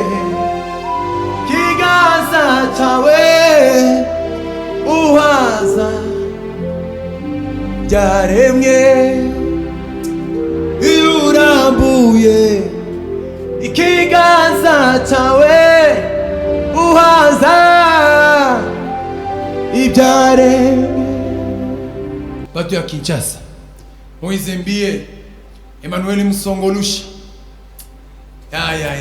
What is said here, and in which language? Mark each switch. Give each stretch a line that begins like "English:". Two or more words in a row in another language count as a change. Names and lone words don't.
Kinyarwanda: ikiganza cyawe uhaza ibyaremwe, iyo urambuye ikiganza cyawe uhaza ibyaremwe.
Lingala: Batu ya Kinshasa, Moise Mbie, Emmanuel Musongolusha. Ya.